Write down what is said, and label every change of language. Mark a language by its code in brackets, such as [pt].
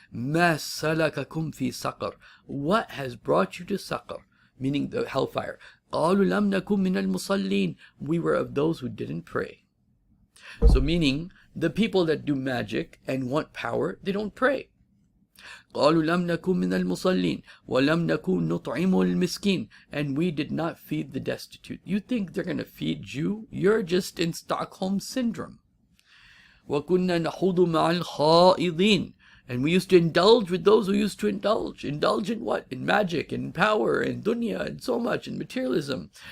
[ar] مَا سَلَكَكُمْ فِي سَقَرٍ. [en] What has brought you to Saqar? Meaning the hellfire. [ar] قَالُوا لَمْ نَكُمْ مِنَ الْمُصَلِّينَ. [en] We were of those who didn't pray. So meaning, the people that do magic and want power, they don't pray. [ar] قالوا لم نكن من المصلين ولم نكن نطعم المسكين. [en] And we did not feed the destitute. You think they're going to feed you? You're just in Stockholm Syndrome. [ar] وكنا نخوض مع الخائضين. [en] And we used to indulge with those who used to indulge. Indulge in what? In magic, in power, in dunya, and so much, in materialism.